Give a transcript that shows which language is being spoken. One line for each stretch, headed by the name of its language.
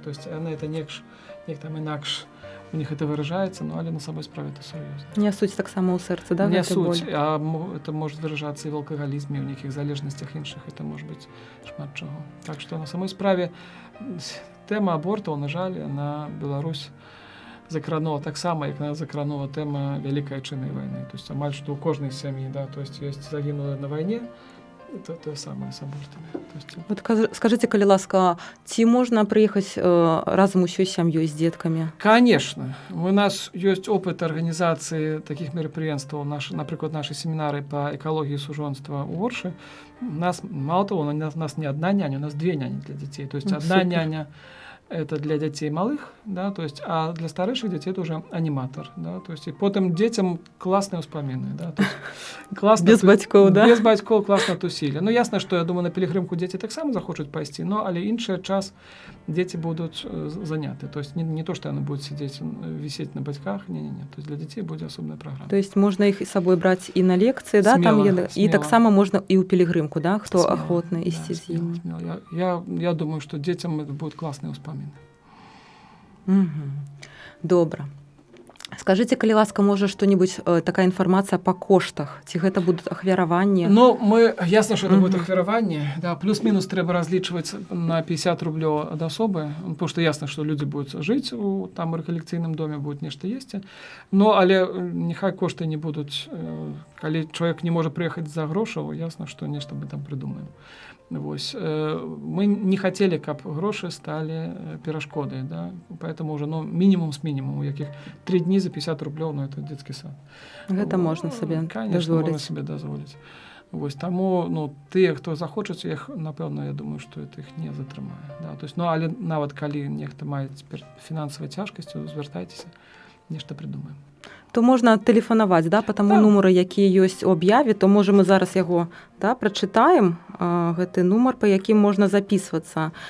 Belarusian: То есть яны это неяк там інакш у них это выражаецца, але на самой справе это сур'ёзна. Нясуць таксама ў сэрцы, да? Нясуць, а это можа выражацца і ў алкагалізме, ў нейкіх залежнасцях іншых, это можа быць шмат чаго. Так што на самой справе тэма абортаў, на жаль, на Беларусь закранула таксама, як закранула тэма Вялікай Адчайнай вайны. То есть амаль што ў кожнай сям'і, да, то есть ёсць загінулыя на вайне, это тое самае з абортамі. Вот скажыце, калі ласка, ці можна прыехаць разам усёй сям'ёй з дзеткамі?
Russian: Конечно.
Belarusian: У нас ёсць опыт арганізацыі такіх мерапрыемстваў, напрыклад, нашы семінары па экалогіі сужонства ў Оршы.
Russian: У нас, мало того, у нас не одна няня, у нас две няні для детей. То есть одна няня это для детей малых, да, то есть, а для старейших детей это уже аниматор, да, то есть, и потом детям классные успомины, да, то есть, классно
Belarusian: без бацькоў, да? Без бацькоў класна тусілі. Ну, ясна, што, я думаю, на пілігрымку дзеці таксама захочуць пайсці, но, але іншы час дзеці будуць заняты, то есть, не то, што яны будуць сидзець, вісець на бацьках, не, то есть, для дзяцей будзе асобная праграма. То есть, можна іх з сабой браць і на лекцыі, да, смело, там, і таксама можна і ў пілігрымку, да, хто ахвотны ісці з імі. Я думаю, што дзецям будуць класныя ўспоміны. Добра. Скажыце, калі ласка, можа што-небудзь такая інфармацыя па коштах, ці гэта будуць ахвяраванні? Ну, ясна, што это будзе ахвяраванне, да, плюс-мінус трэба разлічваць на 50 рублёў ад асобы, потому што ясна, што людзі будуць жыць у там рэкалекцыйным доме, будуць нешта есці, но але няхай кошты не будуць, калі чалавек не можа прыехаць за грошаў, ясна, што нешта мы там прыдумаем. Вось. Мы не хацелі, каб грошы сталі перашкодай, да? Поэтому уже мінімум з мінімуму, якіх 3 дні за 50 рублёў, ну, это детский сад. Гэта можна сабе дазволіць. Конечно, можна сабе дазволіць. Вось, таму, ну, тыя, хто захочуць, іх, напэўна, я думаю, што это іх не затрымае. Да? То есть, ну, але нават калі нехта мае фінансавай цяжкасці, звяртайцеся, нешта прыдумаем. То можна тэлефанаваць, да, по таму нумару, які ёсць у аб'яве, то можа мы зараз яго, да, прачытаем, гэты нумар, па якім можна запісвацца.